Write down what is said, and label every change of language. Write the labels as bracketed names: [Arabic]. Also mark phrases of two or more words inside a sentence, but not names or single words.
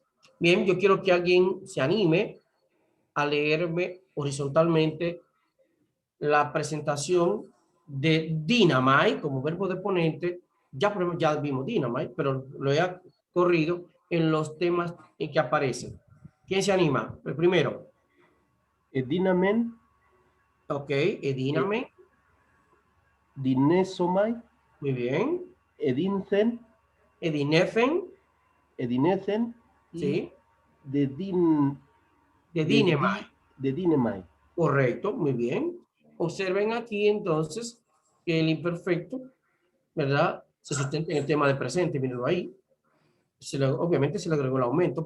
[Spanish] Bien, yo quiero que alguien se anime a leerme horizontalmente la presentación de dynamite como verbo deponente. Ya vimos dynamite, pero lo he corrido en los temas en que aparecen. ¿Quién se anima? El primero. Edinamen, Ok, edíname. dinesomai, Muy bien. edinzen, Edinefen. edinecen y Sí. dedin, De dinemai. de dinemai. Correcto, muy bien. Observen aquí entonces que el imperfecto, ¿verdad? Se sustenta en el tema de presente, mírenlo ahí. Obviamente se le agregó el aumento.